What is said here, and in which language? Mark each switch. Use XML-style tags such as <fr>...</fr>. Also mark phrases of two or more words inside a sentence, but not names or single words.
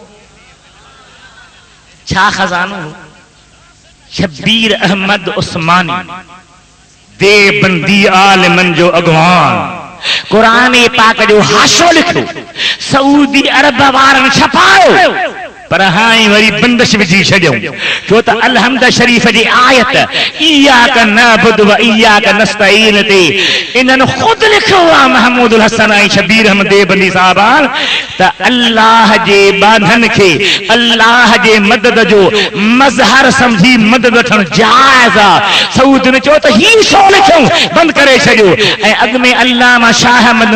<sd>छा खजानो हो शब्बीर अहमद उस्मानी देवबंदी आलिमन जो अगवान कुरान पाक जो हाशो लिखो सऊदी अरब वारन छपायो पर हाई वरी बंदिश विझी छॾियो छो त अलहमद शरीफ जी आयत</sd> <ar>إياك نعبد وإياك نستعين</ar> <sd>ते इन्हनि खुद लिखो आहे महमूद हसन ऐं शबीर अहमद देवबंदी साहबान त अल्लाह जे बांधन खे अल्लाह जे मदद जो मज़हर समझी मदद वठण जायज़ आहे सऊद ने चयो त ही छो लिखियो बंदि करे छॾियो ऐं अॻ में अल्लामा शाह अहमद</sd>